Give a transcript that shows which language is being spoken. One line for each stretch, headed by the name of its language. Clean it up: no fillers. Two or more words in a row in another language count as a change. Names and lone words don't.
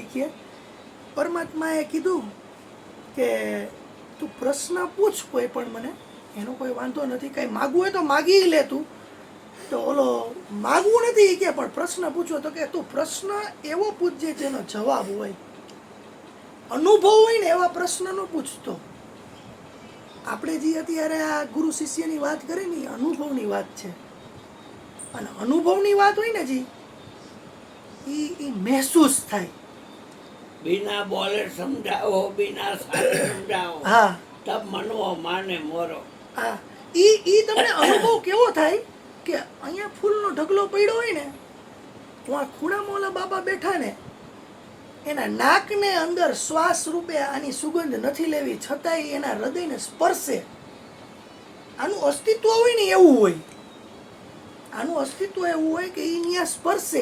Gujarati: કે પરમાત્માએ કીધું કે તું પ્રશ્ન પૂછ કોઈ પણ, મને એનો કોઈ વાંધો નથી, કંઈ માગવું હોય તો માગી લે તું, તો ઓલો માગવું નથી કે પણ પ્રશ્ન પૂછો તો કે તું પ્રશ્ન એવો પૂછજે જેનો જવાબ હોય, અનુભવ હોય ને એવા પ્રશ્ન ન પૂછતો. આપણે જે અત્યારે આ ગુરુ શિષ્યની વાત કરી ને એ અનુભવની વાત છે, અને અનુભવની વાત હોય ને જી એ મહેસૂસ થાય.
Hindi: बिना बोले समझाओ, बिना सारे समझाओ,
Gujarati: હા
Hindi: तब मनवो माने मोरो.
Gujarati: હા ઈ તમને અનુભવ કેવો થાય કે અહીંયા ફૂલનો ઢગલો પડ્યો હોય ને, તો આ ખૂણામાં ઓલા બાબા બેઠા ને, એના નાકને અંદર શ્વાસ રૂપે આની સુગંધ નથી લેવી, છતાંય એના હૃદયને સ્પર્શે. આનું અસ્તિત્વ હોય ને એવું હોય, આનું અસ્તિત્વ એવું હોય કે એ ત્યાં સ્પર્શે.